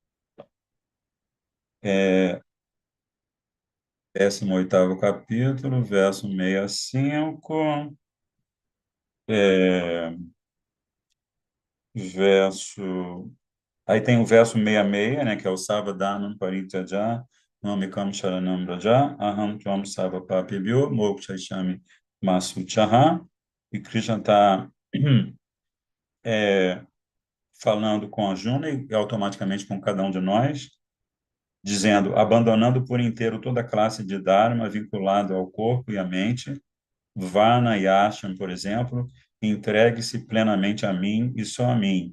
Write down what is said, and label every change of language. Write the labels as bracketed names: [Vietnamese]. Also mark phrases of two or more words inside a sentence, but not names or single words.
[Portuguese] 18º capítulo, verso 65, é, verso... Aí tem o verso 66, né, que é o [Sanskrit] Savadhanam Parityaja, Namikam Sharanam Raja, Aham Tvam Sava Papibhyo, Mokshayami Masuchaha. [Portuguese] E Krishna está falando com Arjuna e automaticamente com cada um de nós, dizendo, abandonando por inteiro toda classe de dharma vinculado ao corpo e à mente, Vana e Ashram, por exemplo, entregue-se plenamente a mim e só a mim.